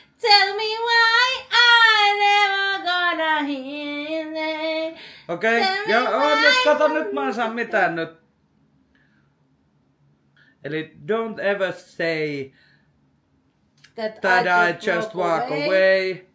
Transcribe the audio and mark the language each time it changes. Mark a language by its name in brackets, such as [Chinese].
[English] Tell me why I never gonna hear it. [Finnish] Okei. Ja nyt kato, nyt mä en saa mitään nyt. Eli [English] don't ever say that I just walk away.